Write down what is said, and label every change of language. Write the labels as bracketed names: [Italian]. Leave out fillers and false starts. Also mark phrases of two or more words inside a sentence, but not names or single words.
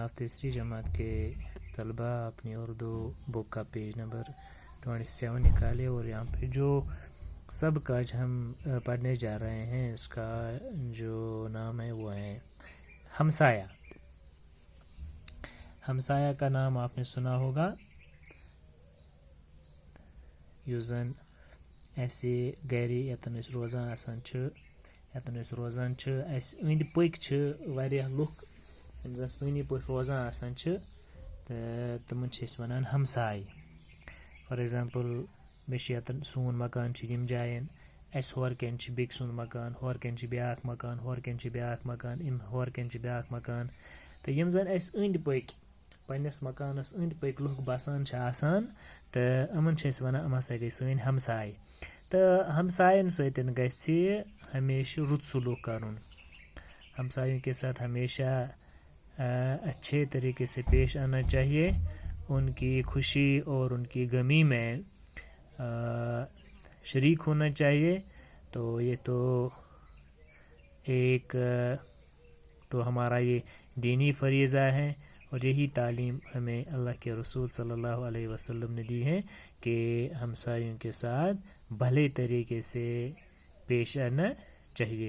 [Urdu] آپ تیسری جماعت کے طلبہ اپنی اردو بک کا پیج نمبر 27 نکالے اور یہاں پہ جو سبق آج ہم پڑھنے جا رہے ہیں اس کا جو نام ہے وہ ہے ہمسایہ. ہمسایہ کا نام آپ نے سنا ہوگا. [Kashmiri] یُتھ زَن أسۍ گرٕ یَتن روزان آسان یتن أسۍ روزان چھِ اَسہِ أنٛدۍ پٔکۍ چھِ واریاہ لُکھ یِم زَن سٲنی پٲٹھۍ روزان آسان چھِ تہٕ تِمَن چھِ أسۍ وَنان ہمساے. [English] for example [Kashmiri] مےٚ چھِ یَتن سون مکان چھِ یِم جایَن اَسہِ ہورٕ کَنۍ چھِ بیٚکہِ سُنٛد مکان، ہورٕ کَنۍ چھِ بیٛاکھ مکان، ہورٕ کَنۍ چھِ بیٛاکھ مکان، ہورٕ کَنۍ چھِ بیٛاکھ مکان تہٕ یِم زَن اَسہِ أنٛدۍ پٔکۍ پنٛنِس مکانَس أنٛدۍ پٔکۍ لُکھ بسان چھِ آسان تہٕ یِمَن چھِ أسۍ وَنان یِم ہسا گٔے سٲنۍ ہمساے. تہٕ ہمسایَن سۭتۍ گژھِ ہمیشہ رُت سلوک کرن. [Urdu] ہمسایوں کے ساتھ ہمیشہ اچھے طریقے سے پیش آنا چاہیے. ان کی خوشی اور ان کی غمی میں شریک ہونا چاہیے. تو یہ ایک ہمارا یہ دینی فریضہ ہے اور یہی تعلیم ہمیں اللہ کے رسول [Arabic] صلی اللہ علیہ وسلم [Urdu] نے دی ہے کہ ہمسایوں کے ساتھ بھلے طریقے سے پیش آنا چاہیے.